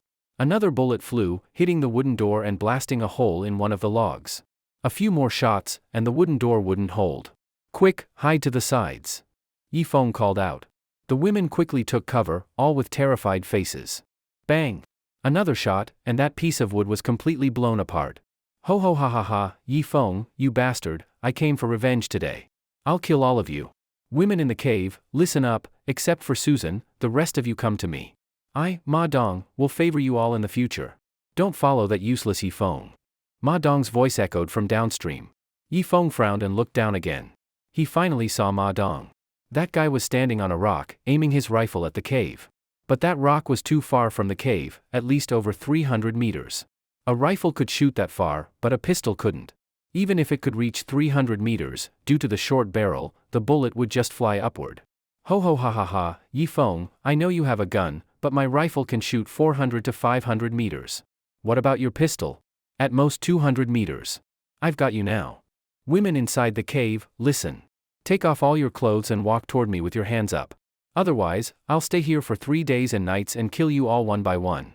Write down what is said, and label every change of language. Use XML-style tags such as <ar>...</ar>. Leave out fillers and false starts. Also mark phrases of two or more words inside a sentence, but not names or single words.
<en>Another bullet flew, hitting the wooden door and blasting a hole in one of the logs. A few more shots, and the wooden door wouldn't hold. Quick, hide to the sides. Yifeng called out. The women quickly took cover, all with terrified faces. Bang! Another shot, and that piece of wood was completely blown apart. Ho ho ha ha ha, Yifeng, you bastard, I came for revenge today. I'll kill all of you. Women in the cave, listen up, except for Susan, the rest of you come to me. I, Ma Dong, will favor you all in the future. Don't follow that useless Yi Feng. Ma Dong's voice echoed from downstream. Yi Feng frowned and looked down again. He finally saw Ma Dong. That guy was standing on a rock, aiming his rifle at the cave. But that rock was too far from the cave, at least over 300 meters. A rifle could shoot that far, but a pistol couldn't. Even if it could reach 300 meters, due to the short barrel, the bullet would just fly upward. Ho ho ha ha ha, Yi Feng, I know you have a gun, but my rifle can shoot 400 to 500 meters. What about your pistol? At most 200 meters. I've got you now. Women inside the cave, listen. Take off all your clothes and walk toward me with your hands up. Otherwise, I'll stay here for 3 days and nights and kill you all one by one.</en>